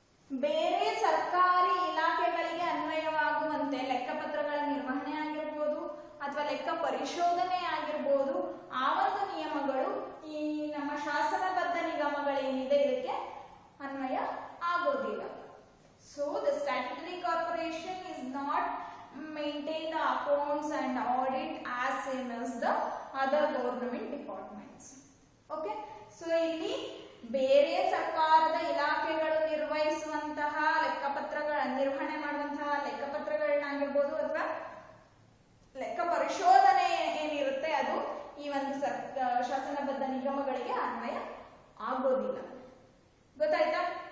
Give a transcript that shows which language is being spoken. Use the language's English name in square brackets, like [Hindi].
[Kannada] ಬೇರೆ ಸರ್ಕಾರಿ ಇಲಾಖೆಗಳಿಗೆ ಅನ್ವಯವಾಗುವಂತೆ ಲೆಕ್ಕಪತ್ರಗಳ ನಿರ್ವಹಣೆ ಆಗಿರಬಹುದು ಅಥವಾ ಲೆಕ್ಕ ಪರಿಶೋಧನೆ ಆಗಿರಬಹುದು, ಆ ಒಂದು ನಿಯಮಗಳು ಈ ನಮ್ಮ ಶಾಸನಬದ್ಧ ನಿಗಮಗಳೇನಿದೆ ಇದಕ್ಕೆ ಅನ್ವಯ ಆಗೋದಿಲ್ಲ. [English] So the statutory corporation is not maintain the accounts and audit as same as the other government departments. [Kannada] Okay, so ಇಲ್ಲಿ ಬೇರೆ ಸರ್ಕಾರದ ಇಲಾಖೆಗಳು ನಿರ್ವಹಿಸುವಂತಹ ಲೆಕ್ಕಪತ್ರಗಳ ನಿರ್ವಹಣೆ ಮಾಡುವಂತಹ ಲೆಕ್ಕಪತ್ರಗಳನ್ನಾಗಿರ್ಬೋದು ಅಥವಾ ಲೆಕ್ಕ ಪರಿಶೋಧನೆ ಏನಿರುತ್ತೆ ಅದು ಈ ಒಂದು ಶಾಸನಬದ್ಧ ನಿಗಮಗಳಿಗೆ ಅನ್ವಯ ಆಗೋದಿಲ್ಲ. ಗೊತ್ತಾಯ್ತಾ?